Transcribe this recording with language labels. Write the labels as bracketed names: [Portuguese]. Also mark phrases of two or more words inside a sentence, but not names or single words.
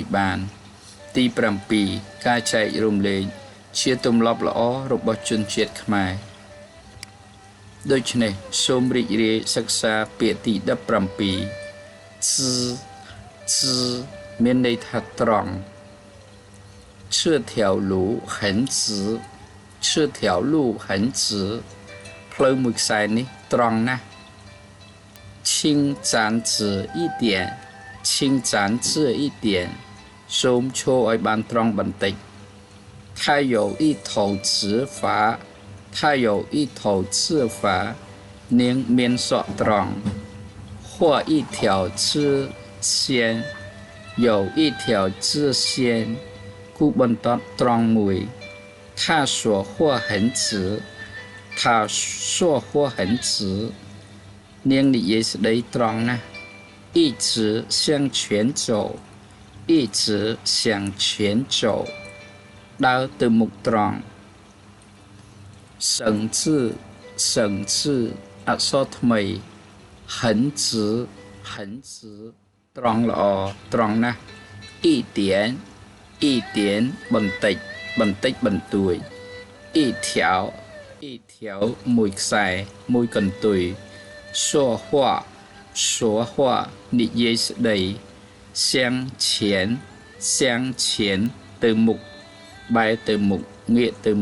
[Khmer] បានទី7ការចែករំលែកជាទម្លាប់ល្អរបស់ជនជាតិខ្មែរដូច្នេះសូមរីករាយសិក្សាពាក្យទី17字មានន័យថាត្រង់ [Chinese] 这条路很直这条路很直 [Khmer] ផ្លូវមួយខ្សែនេះត្រង់ណាស់ [Chinese] 请站直一点请站直一点សូម [Khmer] ឈរឲ្យបានត្រង់បន្តិច [Chinese] 它有一头直发它有一头直发 [Khmer] នាងមាន សក់ត្រង់ [Chinese] 画一条直线有一条直线គូ [Khmer] បន្ទាត់ត្រង់មួយ [Chinese] 他说话很直他说话很直 [Khmer] នាងនិយាយស្ដីត្រង់ណាស់ [Chinese] 一直向前走一直向前走 [Khmer] ដើរទៅមុខត្រង់省字អក្សរថ្មី [Chinese] 很直 [Khmer] ត្រង់ល្អត្រង់ណាស់一点បន្តិចបន្តួច一条មួយខ្សែមួយកន្ទុយ说话និយាយស្ដី向前ទៅមុខបែរទៅមុខងាកទៅ